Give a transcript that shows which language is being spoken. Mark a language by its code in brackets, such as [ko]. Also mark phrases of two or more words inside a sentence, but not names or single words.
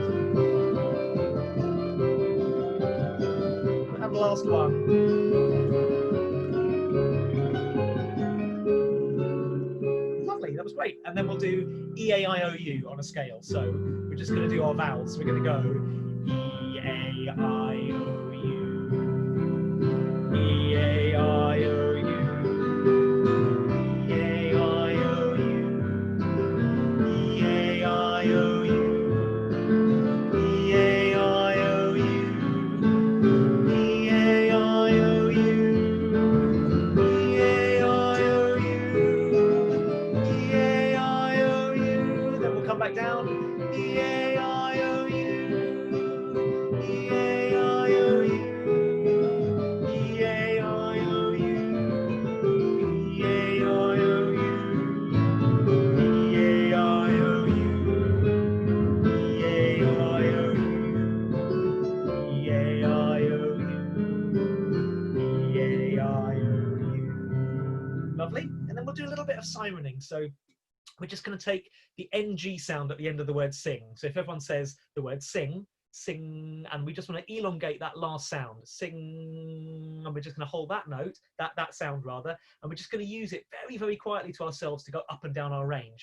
[en] And the last one. Lovely, that was great. And then we'll do E-A-I-O-U on a scale. So we're just going to do our vowels. So we're going to go E-A-I-O-U, E-A-I-O-U, E-A-I-O-U, E-A-I-O-U, E-A-I-O-U, E-A-I-O-U, E-A-I-O-U, then we'll come back down. E-A-I-O-U, E-A-I-O-U, E-A-I-O-U, E-A-I-O-U, E-A-I-O-U, E-A-I-O-U, E-A-I-O-U. Lovely. And then we'll do a little bit of sirening. So we're just going to take the NG sound at the end of the word sing. So if everyone says the word sing, sing, and we just want to elongate that last sound, sing, and we're just going to hold that note, that sound rather, and we're just going to use it very, very quietly to ourselves to go up and down our range.